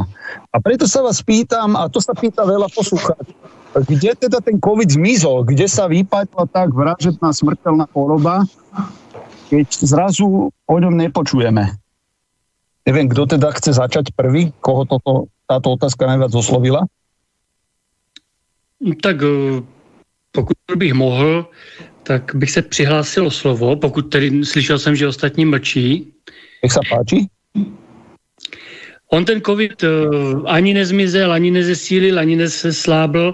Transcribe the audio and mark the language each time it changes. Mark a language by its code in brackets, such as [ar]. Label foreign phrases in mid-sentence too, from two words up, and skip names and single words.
[sk] A preto sa vás pýtam, a to sa pýta veľa poslucháčov, kde teda ten COVID zmizol, kde sa vypátila tak vražedná smrteľná choroba, keď zrazu o ňom nepočujeme. Neviem, kto teda chce začať prvý, koho táto otázka najviac oslovila? [cs] Tak pokud bych mohl, tak bych se přihlásil o slovo, pokud tedy slyšel jsem, že ostatní mlčí. [sk] Jak sa páči? [cs] On ten COVID ani nezmizel, ani nezesílil, ani nezeslábl.